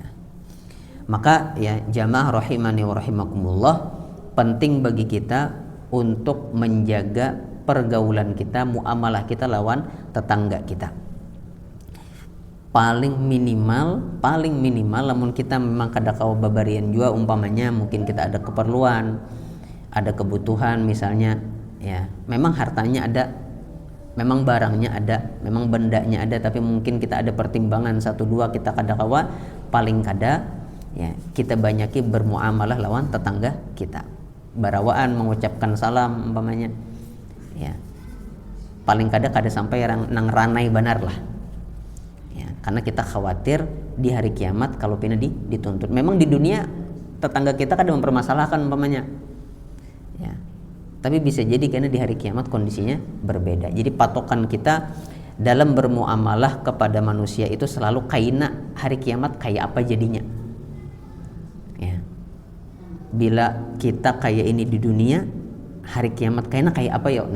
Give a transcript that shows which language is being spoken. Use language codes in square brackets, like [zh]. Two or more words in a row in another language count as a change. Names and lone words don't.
[id] Maka ya jamaah [ar] رحمني ورحمكم الله, [id] penting bagi kita untuk menjaga pergaulan kita, muamalah kita lawan tetangga kita. [bjn] Paling minimal namun kita memang kada kawa babarian jua, umpamanya mungkin kita ada keperluan, ada kebutuhan misalnya, ya memang hartanya ada, memang barangnya ada, memang bendanya ada, tapi mungkin kita ada pertimbangan 1-2 kita kada kawa, paling kada ya kita banyaki bermuamalah lawan tetangga kita, barawaan, mengucapkan salam umpamanya, ya paling kada sampai nang ranai banar lah. [id] Karena kita khawatir di hari kiamat kalau pina dituntut. Memang di dunia tetangga kita kadang mempermasalahkan umpamanya, ya. Tapi bisa jadi karena di hari kiamat kondisinya berbeda. Jadi patokan kita dalam bermuamalah kepada manusia itu selalu kaina hari kiamat kayak apa jadinya. Ya. Bila kita kayak ini di dunia, hari kiamat kaina kayak apa yuk?